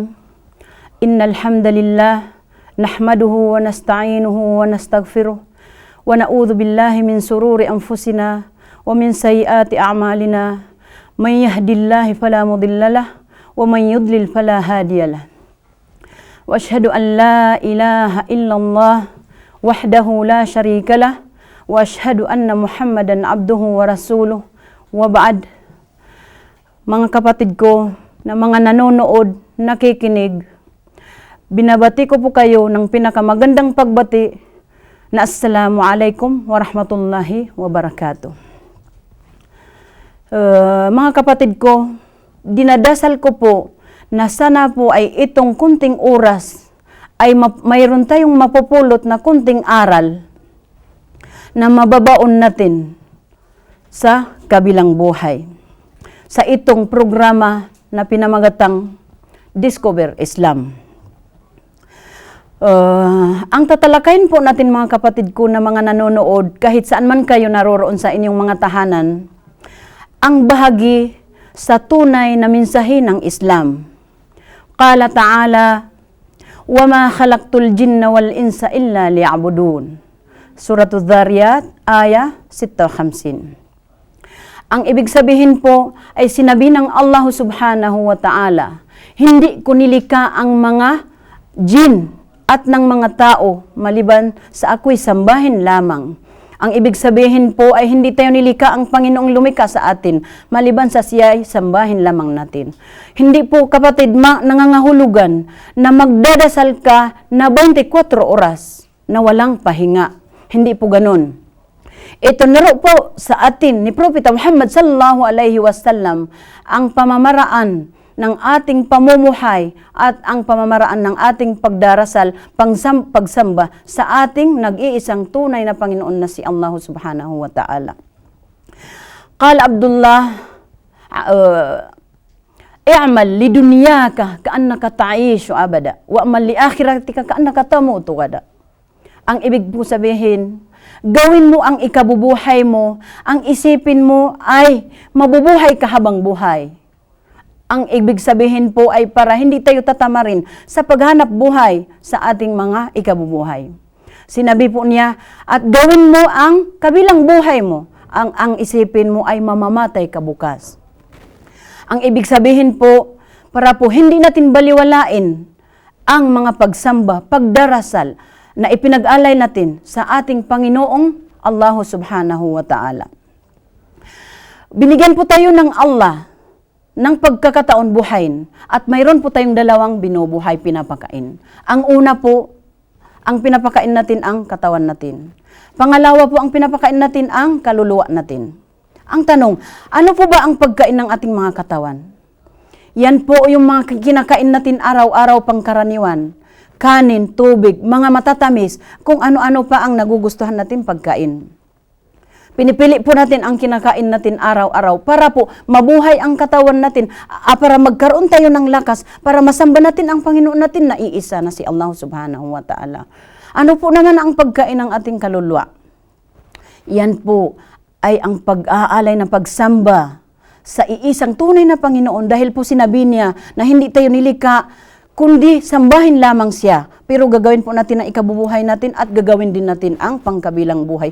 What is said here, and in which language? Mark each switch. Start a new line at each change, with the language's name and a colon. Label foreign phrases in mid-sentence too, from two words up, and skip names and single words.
Arabic: إن الحمد لله نحمده ونستعينه ونستغفره ونعوذ بالله من شرور أنفسنا ومن سيئات أعمالنا. من يهد الله فلا مضل له ومن يضلل فلا هادي له. وأشهد أن لا إله إلا الله وحده لا شريك له وأشهد أن محمدا عبده ورسوله.
Filipino: Wabad, mga kapatid ko na mga nanonood, nakikinig, binabati ko po kayo ng pinakamagandang pagbati na
Arabic: السلام عليكم ورحمة الله وبركاته.
Filipino: Mga kapatid ko, dinadasal ko po na sana po ay itong kunting oras ay mayroon tayong mapupulot na kunting aral na mababaon natin sa kabilang buhay. Sa itong programa na pinamagatang Discover Islam. Ang tatalakayin po natin mga kapatid ko na mga nanonood, kahit saan man kayo naroroon sa inyong mga tahanan, ang bahagi sa tunay na mensahe ng Islam.
Arabic: قال تعالى, وَمَا خَلَقْتُ الْجِنَّ وَالْإِنسَ إِلَّا لِيَعْبُدُونَ سورة الذاريات، آية 56.
Filipino: Ang ibig sabihin po ay sinabi ng
Arabic: الله سبحانه وتعالى,
Filipino: hindi ko nilika ang mga jin at ng mga tao maliban sa ako'y sambahin lamang. Ang ibig sabihin po ay hindi tayo nilika ang Panginoong lumika sa atin maliban sa siya'y sambahin lamang natin. Hindi po kapatid nangangahulugan na magdadasal ka na 24 oras na walang pahinga. Hindi po ganun. Ito naro po sa atin ni Propeta Muhammad
Arabic: صلى الله عليه وسلم
Filipino: ang pamamaraan ng ating pamumuhay at ang pamamaraan ng ating pagdarasal, pagsamba sa ating nag-iisang tunay na Panginoon na si
Arabic: الله سبحانه وتعالى. قال عبد الله، اعمل لدنياك كأنك تعيش أبدا واعمل لآخرتك كأنك تموت غدا.
Filipino: Ang ibig po sabihin, gawin mo ang ikabubuhay mo, ang isipin mo ay mabubuhay ka habang buhay. Ang ibig sabihin po ay para hindi tayo tatamarin sa paghanap buhay sa ating mga ikabubuhay. Sinabi po niya, at gawin mo ang kabilang buhay mo, ang isipin mo ay mamamatay ka bukas. Ang ibig sabihin po, para po hindi natin baliwalain ang mga pagsamba, pagdarasal, na ipinag-alay natin sa ating Panginoong
Arabic: الله سبحانه وتعالى.
Filipino: Binigyan po tayo ng Allah ng pagkakataon buhayin at mayroon po tayong dalawang binubuhay pinapakain. Ang una po, ang pinapakain natin ang katawan natin. Pangalawa po, ang pinapakain natin ang kaluluwa natin. Ang tanong, ano po ba ang pagkain ng ating mga katawan? Yan po yung mga kinakain natin araw-araw pangkaraniwan. Kanin, tubig, mga matatamis, kung ano-ano pa ang nagugustuhan natin pagkain. Pinipili po natin ang kinakain natin araw-araw para po mabuhay ang katawan natin, para magkaroon tayo ng lakas, para masamba natin ang Panginoon natin na iisa na si
Arabic: الله سبحانه وتعالى.
Filipino: Ano po naman ang pagkain ng ating kaluluwa? Yan po ay ang pag-aalay na pagsamba sa iisang tunay na Panginoon dahil po sinabi niya na hindi tayo nilika kundi sambahin lamang siya. Pero gagawin po natin ang ikabubuhay natin at gagawin din natin ang pangkabilang buhay.